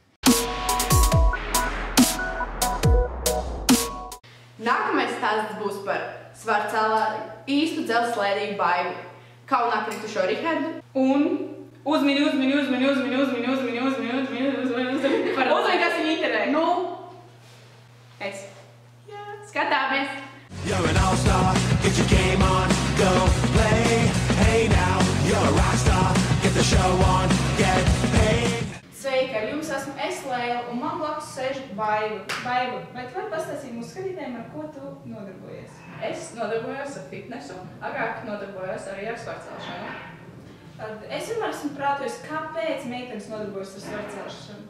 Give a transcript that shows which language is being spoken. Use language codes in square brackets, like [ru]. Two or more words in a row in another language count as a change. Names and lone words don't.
[lv] Nākamais stāsts būs par Svarcelā īstu dzelzslēdīgu Baibu, kaunā kritušo Rihardu un uzmini, kas viņu interē. Nu, es. Skatāmies! [en] You're an all-star, get your game on, go play. Hey now, you're a rock star, get the show on, get paid. [lv] Sveiki, ar jums esmu es, Leila, un man blakus sēž Baiba. Baiba, vai tu vari pastāstīt mūsu skatītājiem, ar ko tu nodarbojies? Es nodarbojos ar fitnesu, agrāk nodarbojos arī ar svarcelšanu. Es vienmēr esmu prātojis, kāpēc meitenes nodarbojas ar svarcelšanu.